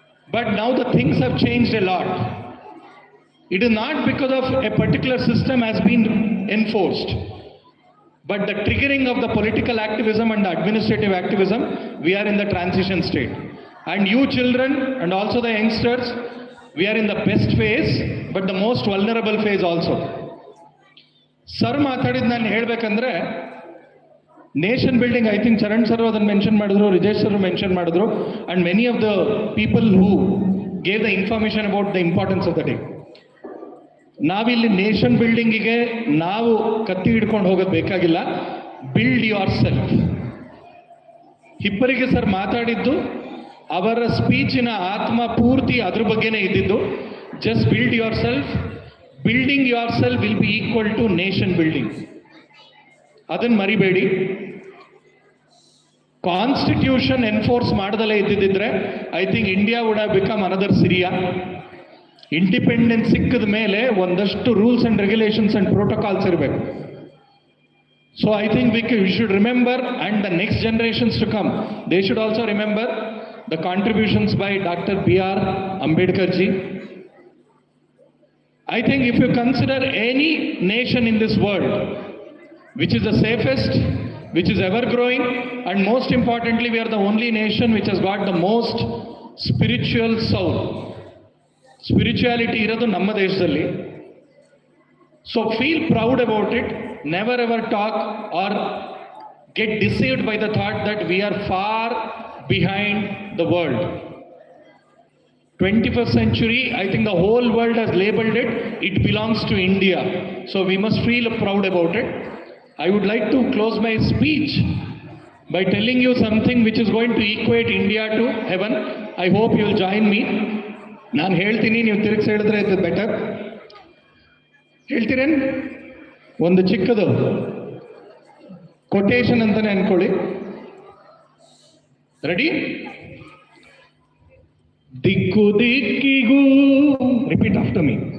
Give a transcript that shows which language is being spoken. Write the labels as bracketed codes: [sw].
[en] But now the things have changed a lot. It is not because of a particular system has been enforced, but the triggering of the political activism and the administrative activism, we are in the transition state. And you children and also the youngsters, we are in the best phase, but the most vulnerable phase also. Sir [kn] ಮಾತಾಡಿದ ನಾನು ಹೇಳಬೇಕಂದ್ರೆ, [en] Nation building, I think Charan sir ಅದನ್ನು mention ಮಾಡಿದ್ರು, Rijesh sir mention ಮಾಡಿದ್ರು, and many of the people who gave the information about the importance of the day. [kn] ನಾವಿಲ್ಲಿ nation ಬಿಲ್ಡಿಂಗಿಗೆ ನಾವು ಕತ್ತಿ ಹಿಡ್ಕೊಂಡು ಹೋಗೋದು ಬೇಕಾಗಿಲ್ಲ. [en] Build yourself. [kn] ಹಿಪ್ಪರಿಗೆ ಸರ್ ಮಾತಾಡಿದ್ದು, ಅವರ ಸ್ಪೀಚಿನ ಆತ್ಮ ಪೂರ್ತಿ ಅದ್ರ ಬಗ್ಗೆನೇ ಇದ್ದಿದ್ದು. [en] Just build yourself. Building yourself will be equal to nation building. [kn] ಅದನ್ನು ಮರಿಬೇಡಿ. [en] constitution enforce [kn] ಮಾಡದಲ್ಲೇ ಇದ್ದಿದ್ದರೆ [en] I think India would have become another Syria. [kn] Independence ಸಿಕ್ಕಿದ ಮೇಲೆ ಒಂದಷ್ಟು rules and regulations and protocols ಇರಬೇಕು. [en] So I think we should remember, and the next generations to come, they should also remember the contributions by Dr. B.R. Ambedkar ji. I think if you consider any nation in this world which is the safest, which is ever growing, and most importantly we are the only nation which has got the most spiritual soul. Spirituality [kn] irodu namma deshadalli. [en] So feel proud about it. Never ever talk or get deceived by the thought that we are far behind the world. 21st century, I think the whole world has labeled it, it belongs to India. So we must feel proud about it. I would like to close my speech by telling you something which is going to equate India to heaven. I hope you will join me. [kn] ನಾನು ಹೇಳ್ತೀನಿ, ನೀವು ತಿರುಗಿಸಿ ಹೇಳಿದ್ರೆ ಇದು better. ಹೇಳ್ತೀರೇನು? ಒಂದು ಚಿಕ್ಕದು quotation ಅಂತಾನೆ ಅನ್ಕೊಳ್ಳಿ. [en] Ready? [kn] ದಿಕ್ಕು ದಿಕ್ಕಿಗೂ, [en] Repeat after me.